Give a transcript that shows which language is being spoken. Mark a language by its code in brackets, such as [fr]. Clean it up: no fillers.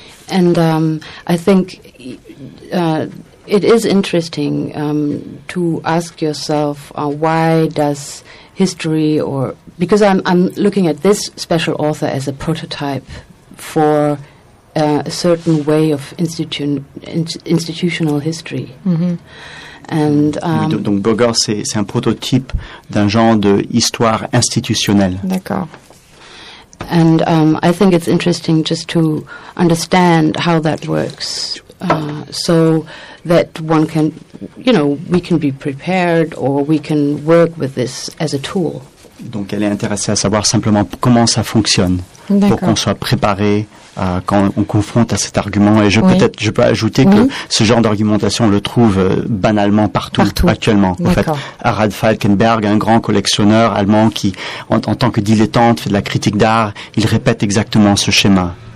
[en] And I think it is interesting to ask yourself why does history or because I'm looking at this special author as a prototype for a certain way of institutional history. Mm-hmm. And, [fr] oui, donc Berger, c'est un prototype d'un genre d'histoire institutionnelle. D'accord. [en] And I think it's interesting just to understand how that works so that one can, you know, we can be prepared or we can work with this as a tool. [fr] Donc elle est intéressée à savoir simplement comment ça fonctionne. D'accord. Pour qu'on soit préparé quand on confronte à cet argument. Et oui. peut-être, je peux ajouter oui. que ce genre d'argumentation, on le trouve banalement partout. Actuellement. D'accord. En fait, Harald Falkenberg, un grand collectionneur allemand qui, en tant que dilettante, fait de la critique d'art, il répète exactement ce schéma.